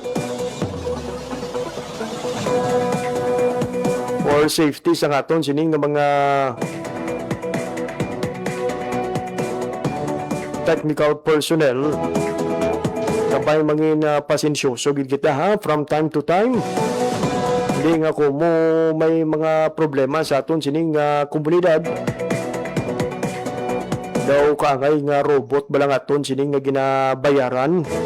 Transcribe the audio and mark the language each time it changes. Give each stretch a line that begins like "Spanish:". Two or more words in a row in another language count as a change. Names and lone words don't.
English: For safety
Hiligaynon: sa aton sining nga mga
English: technical personnel,
Hiligaynon: kabay mangin pasensyoso gid kita ha
English: from time to time.
Hiligaynon: Hindi nga kumo may mga problema sa aton sining komunidad, daw kaangay nga robot balang aton sining nga ginabayaran.